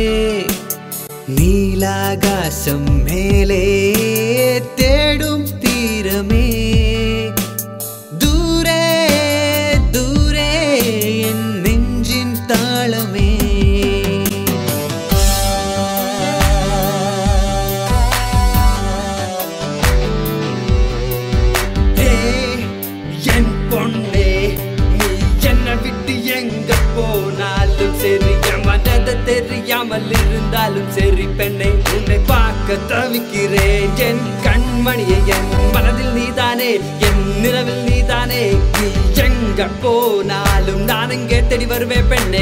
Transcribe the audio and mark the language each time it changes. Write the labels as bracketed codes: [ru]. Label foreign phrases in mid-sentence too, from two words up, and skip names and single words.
[ml] നീലാകാശം മേലെ തേടും തീരമേ, ദൂരെ ദൂരെ എൻ നെഞ്ചിൻ താളമേ. [ta] என் பொண்ணே, நீ என்னை விட்டு எங்க போனாலும் சரி, என் மனதை தெரியாமல் இருந்தாலும் சரி பெண்ணை, உன்னை பார்க்க தவிக்கிறேன். என் கண்மணியை என் மனதில் நீதானே, என் நிலவில் நீதானே, நீ எங்க போனாலும் நான் எங்கே தேடி வருவேன் பெண்ணே.